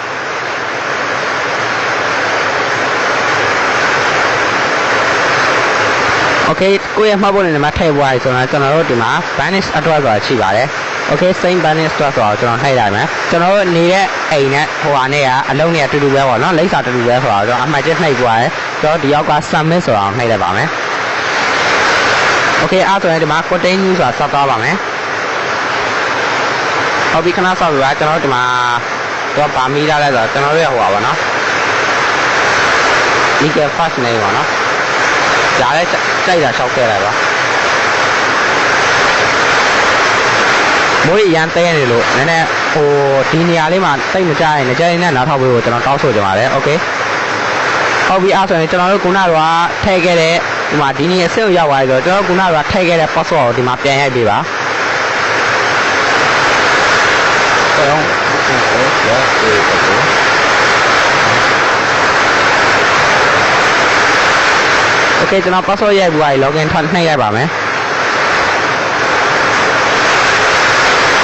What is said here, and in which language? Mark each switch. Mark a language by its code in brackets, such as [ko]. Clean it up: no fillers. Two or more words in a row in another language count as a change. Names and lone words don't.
[my] Okay ကိုယ့်ရဲ့မှတ်ပုံနေမှာထည့်သွားပြီဆိုတော့ကျွန်တော်တို့ဒီမှာ Binance address ဆိုတာရှိပါတယ် [en] Okay same Binance address [my] ဆိုတော့ကျွန်တော်ထည့်လိုက်မယ်ကျွန်တော်တို့နေတဲ့အိမ်နဲ့ဟိုဟာနဲ့ကအလုံးနဲ့အတူတူပဲပေါ့နော်လိပ်စာတူတူပဲဆိုတော့ကျွန်တော်အမှတ်ချက်နှိပ်သွားတယ်ကျွန်တော်ဒီအောက်က submit ဆိုတော့နှိပ်လိုက်ပါမယ် Okay အဲ့ဆိုရင်ဒီမှာ continue ဆိုတာဆက်သွားပါမယ် ဟုတ်ပြီခဏဆောက်ပြီပါကျွန်တော်တို့ဒီမှာတော့ဗာမီလာလဲဆိုတော့ကျွန်တော်တို့ရဟိုပါပေါ့နော် [en] legal first name [my] ပါနော်ဒါလည်းကြိုက်တာရှောက်ခဲ့လိုက်ပါ မိုးရန်တဲနေလို့နည်းနည်းဟိုဒီနေရာလေးမှာတိတ်မကြ ရင်ကြရင်နဲ့နားထောက်ပေးဖို့ကျွန်တော်တောင်းဆိုကြပါတယ်โอเคဟုတ်ပြီအဲ့ဆိုရင်ကျွန်တော်တို့ခုနကထည့်ခဲ့တဲ့ဒီမှာဒီနေ့ဆက်ရောက်သွားပြီဆိုတော့ကျွန်တော်ခုနကထည့်ခဲ့တဲ့ password ကိုဒီမှာပြန်ရိုက်ပေးပါโอเคကျွန်တော် password ရိုက်ပြီး login ထပ်နှိပ်လိုက်ပါမယ်